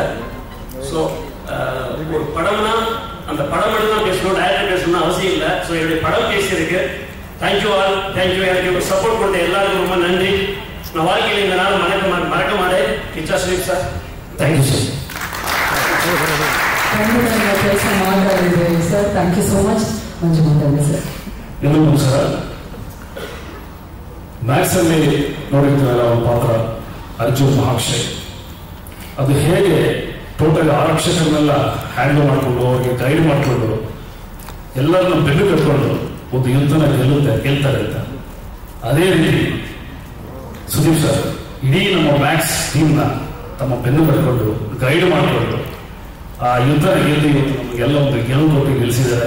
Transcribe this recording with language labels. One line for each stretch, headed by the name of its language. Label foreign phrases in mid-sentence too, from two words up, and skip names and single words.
Tamil: ஸோ ஒரு படம்னா அந்த படம் மட்டும் தான் பேசணும், டைரக்டர் பேசணும்னு அவசியம் இல்லை. ஸோ என்னுடைய படம் பேசியிருக்கு.
English: thank you all, thank you.
Tamil: எனக்கு சப்போர்ட் கொடுத்த எல்லாருக்கும் ரொம்ப நன்றி. நான் வாழ்க்கையில் இந்த நாள் மறக்க மாட்டேன்.
English: Kiccha Sudeep sir, thank you sir. sir thank you so much.
Kannada: ಮಂಜು ಮಾತಾಡಿ ಸರ್. ಎಲ್ಲರಿಗೂ ನಮಸ್ಕಾರ. ಮ್ಯಾಕ್ಸ್ ಅಲ್ಲಿ ನೋಡಿದ್ರಲ್ಲ ಅವರ ಪಾತ್ರ ಅರ್ಜುನ್ ಮಹಾಕ್ಷಯ್, ಅದು ಹೇಗೆ ಟೋಟಲ್ ಆರಕ್ಷಕರನ್ನೆಲ್ಲ ಹ್ಯಾಂಡಲ್ ಮಾಡಿಕೊಂಡು ಅವ್ರಿಗೆ ಗೈಡ್ ಮಾಡಿಕೊಂಡು ಎಲ್ಲರನ್ನ ಬೆನ್ನು ಕಟ್ಕೊಂಡು ಒಂದು ಯುದ್ಧನ ಗೆಲ್ತಾರೆ ಅಂತ, ಅದೇ ರೀತಿ ಸುದೀಪ್ ಸರ್ ಇಡೀ ನಮ್ಮ ಮ್ಯಾಕ್ಸ್ ಟೀಮ್ನ ತಮ್ಮ ಬೆನ್ನು ಕಟ್ಕೊಂಡು ಗೈಡ್ ಮಾಡಿಕೊಂಡು ಆ ಯುದ್ಧನ ಗೆದ್ದು ಇವತ್ತು ನಮಗೆಲ್ಲ ಒಂದು ಗೆಲುವು ಕೊಟ್ಟು ಗೆಲ್ಲಿಸಿದ್ದಾರೆ.